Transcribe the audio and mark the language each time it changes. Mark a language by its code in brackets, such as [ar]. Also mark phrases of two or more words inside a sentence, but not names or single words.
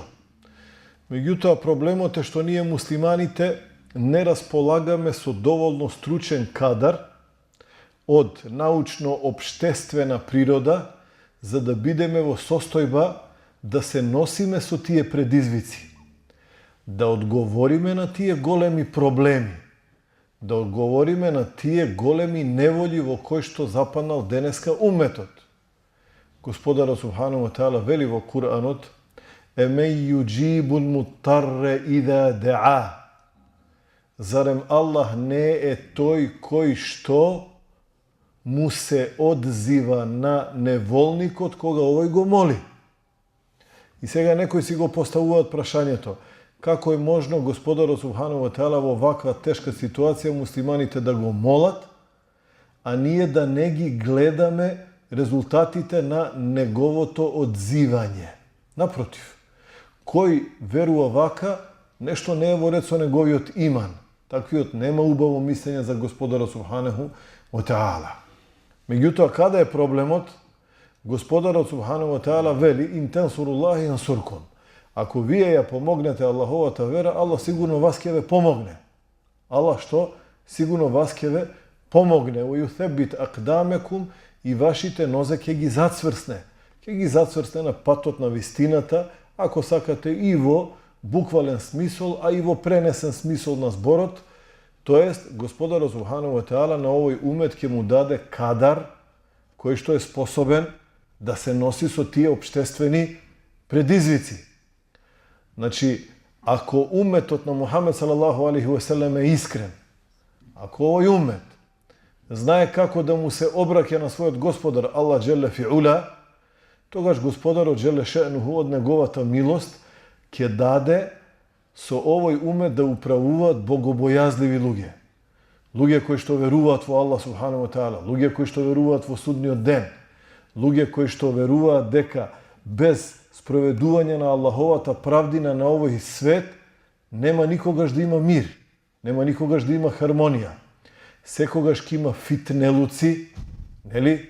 [mk] Меѓутоа проблемот е што ние муслиманите не располагаме со доволно стручен кадар од научно-обштествена природа за да бидеме во состојба да се носиме со тие предизвици, да одговориме на тие големи проблеми, да одговориме на тие големи неволји во кои што западнал денеска уметот. Господарот [ar] سبحانه وتعالى [mk] вели во Куранот: [ar] "أمن يجيب المضطر إذا دعاه." [mk] Зарем Аллах не е тој кој што му се одзива на неволникот кога овој го моли? И сега некои си го поставуваат прашањето: како е можно Господарот [ar] سبحانه وتعالى [mk] во ваква тешка ситуација муслиманите да го молат, а ние да не ги гледаме резултатите на неговото одзивање? Напротив, кој верува вака, нешто не е во ред со неговиот иман. Таквиот нема убаво мислење за Господарот [ar] سبحانه وتعالى. [mk] Меѓутоа, каде е проблемот? Господарот [ar] سبحانه وتعالى [mk] вели: [ar] "إن تنصروا الله ينصركم." [mk] Ако вие ја помогнете Аллаховата вера, Аллах сигурно вас ќе ве помогне. Аллах што? Сигурно вас ќе ве помогне. [ar] ويثبت أقدامكم, [mk] и вашите нозе ќе ги зацврсне. Ќе ги зацврсне на патот на вистината, ако сакате и во буквален смисол, а и во пренесен смисол на зборот. Тоест, Господарот [ar] سبحانه وتعالى [mk] на овој умет ќе му даде кадар кој што е способен да се носи со тие општествени предизвици. Значи, ако уметот на Мухамед [ar] صلى الله عليه وسلم [mk] е искрен, ако овој умет знае како да му се обраќа на својот Господар Аллах [ar] جل في علاه, [mk] тогаш Господарот [ar] جل شأنه [mk] од неговата милост ќе даде со овој умет да управуваат богобојазливи луѓе. Луѓе кои што веруваат во Аллах [ar] سبحانه وتعالى, [mk] луѓе кои што веруваат во судниот ден, луѓе кои што веруваат дека без спроведување на Аллаховата правдина на овој свет нема никогаш да има мир, нема никогаш да има хармонија. Секогаш ќе има фитнелуци, нели?